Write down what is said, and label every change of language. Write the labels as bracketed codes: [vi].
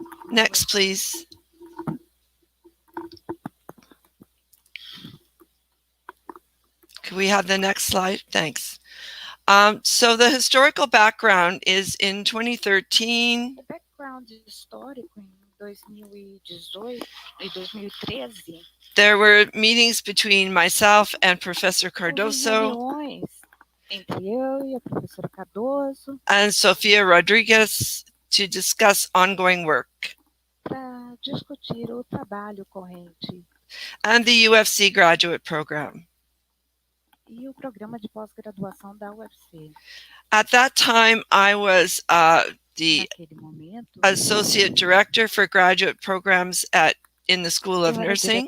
[en] Next, please. Could we have the next slide? Thanks. So the historical background is in 2013. The background [pt] histórico em 2018 e 2013. [en] There were meetings between myself and Professor Cardoso [pt] entre eu e a professora Cardoso [en] and Sofia Rodriguez to discuss ongoing work. [pt] Para discutir o trabalho corrente. [en] And the UFC graduate program. [pt] E o programa de pós-graduação da UFC. [en] At that time, I was the Associate Director for Graduate Programs in the School of Nursing.